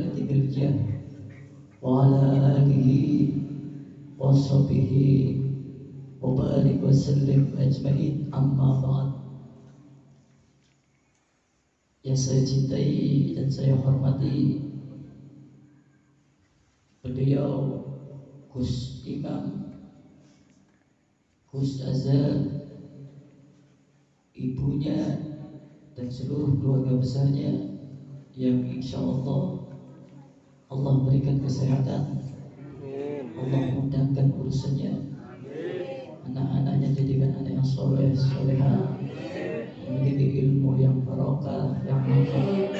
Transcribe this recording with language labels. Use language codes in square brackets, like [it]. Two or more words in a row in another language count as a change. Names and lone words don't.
[ar] عتك الجاه وعلى آله وصحبه وبارك وسلم أجمعين أما بعد. [id] Yang saya cintai dan saya hormati beliau Gus Imam, Gus Azhar, ibunya dan seluruh keluarga besarnya yang [ar] إن شاء الله [id] berikan kesehatan, Allah mudahkan urusannya, anak-anaknya jadikan anak yang soleh, soleha, memiliki ilmu yang barokah, yang manfaat.